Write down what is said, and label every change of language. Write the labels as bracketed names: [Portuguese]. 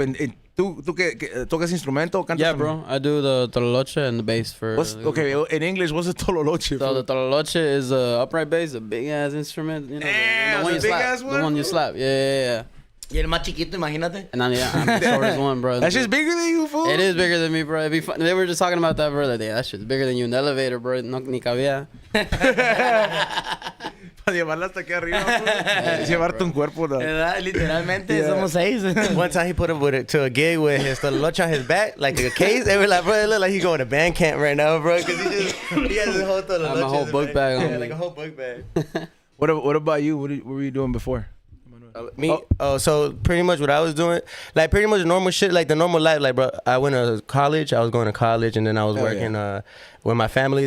[Spanish] And ¿tú tocas instrumento? ¿Cantas? [English] Yeah, bro. I do the tololoche and the bass for. Okay, in English, what's a tololoche? So the tololoche is a upright bass, a big ass instrument. Damn, the one you big slap. ass one? The one you slap. Yeah. [Spanish] Y el más chiquito, imagínate. [English] And I'm the shortest one, bro. That's just bigger than you, fool? It is bigger than me, bro. It'd be fun. They were just talking about that, bro, the other day. That shit's bigger than you in the elevator, bro. [Spanish] No, ni cabía. Para llevarla hasta aquí arriba, fool. Llevarte un cuerpo, no. Literalmente, somos 6. [English] One time he put him to a gig with his lunch on his back, like a case. They were like, bro, it look like he's going to band camp right now, bro, because he has his whole I have my whole book bag on me. Like a whole book bag. What about you? What were you doing before? So pretty much what I was doing, like pretty much normal shit, like the normal life, like bro, I went to college, I was going to college, and then I was working with my family.